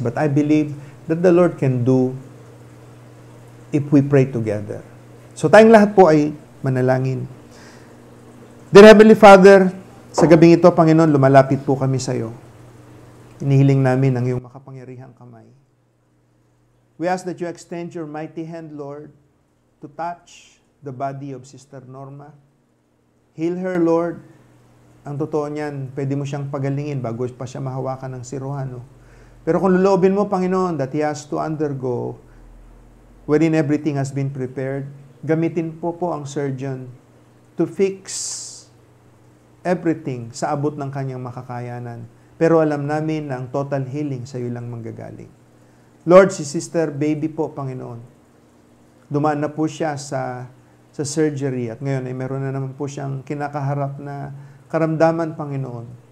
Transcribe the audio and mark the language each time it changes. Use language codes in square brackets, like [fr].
[en] But I believe that the Lord can do if we pray together. So tayong lahat po ay manalangin. [tl] Dear Heavenly Father, sa gabing ito, Panginoon, lumalapit po kami sa iyo. Inihiling namin ang iyong makapangyarihang kamay. [en] We ask that you extend your mighty hand, Lord, to touch the body of Sister Norma. Heal her, Lord. [tl] Ang totoo niyan, pwede mo siyang pagalingin bago pa siya mahawakan ng siruhano. Pero kung luloobin mo, Panginoon, that he has to undergo wherein everything has been prepared, gamitin po ang surgeon to fix everything sa abot ng kanyang makakayanan. Pero alam namin na ang total healing sa iyo lang manggagaling. Lord, si Sister Baby po, Panginoon, dumaan na po siya sa surgery, at ngayon ay meron na naman po siyang kinakaharap na karamdaman, Panginoon.